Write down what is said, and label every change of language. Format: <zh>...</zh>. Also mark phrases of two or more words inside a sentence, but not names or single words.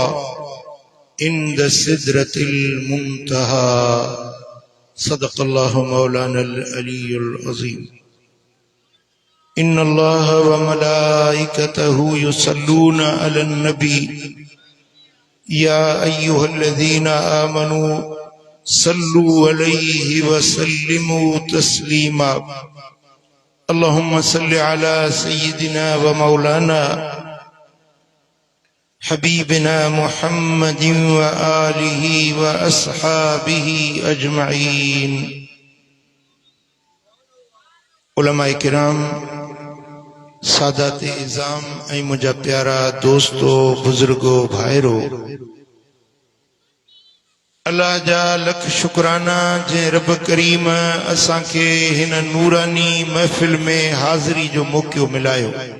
<ar>عند سدرة المنتهى صدق الله مولانا العلي العظيم إن الله وملائكته يصلون على النبي يا أيها الذين آمنوا صلوا عليه وسلموا تسليما اللهم صل على سيدنا ومولانا حبيبنا محمد وآله وأصحابه أجمعين</ar> <sd>علماء کرام سادات اعظام ऐं मुंहिंजा प्यारा दोस्तो बुजुर्गो भाइरो अल्लाह जा लख शुक्राना जे रब करीम असां खे हिन नूरानी महफ़िल में हाज़िरी जो मौक़ो मिलायो</sd>